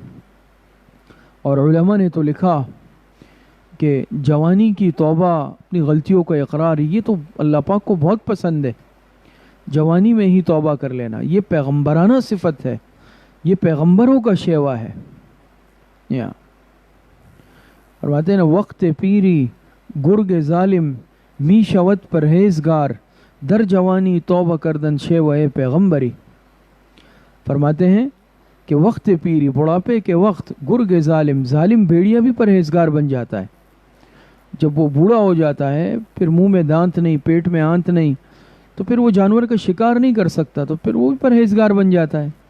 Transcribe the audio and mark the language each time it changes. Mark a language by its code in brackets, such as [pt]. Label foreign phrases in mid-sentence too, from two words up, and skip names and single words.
[ur] اور علماء نے تو لکھا کہ جوانی کی توبہ، اپنی غلطیوں کا اقرار، یہ تو اللہ پاک کو بہت پسند ہے. جوانی میں ہی توبہ کر لینا، یہ پیغمبرانہ صفت ہے، یہ پیغمبروں کا شیوا ہے. اور باتیں نا [fa] وقت پیری گرگ ظالم می شوت پرہیزگار، در جوانی توبہ کردن شیوہ پیغمبری. [ur] فرماتے ہیں کہ [fa] وقت پیری، [ur] بڑھاپے کے وقت، [fa] گرگ ظالم [ur] بھیڑیا بھی پرہیزگار بن جاتا ہے. جب وہ بوڑھا ہو جاتا ہے، پھر منہ میں دانت نہیں، پیٹ میں آنت نہیں، تو پھر وہ جانور کا شکار نہیں کر سکتا، تو پھر وہ بھی پرہیزگار بن جاتا ہے.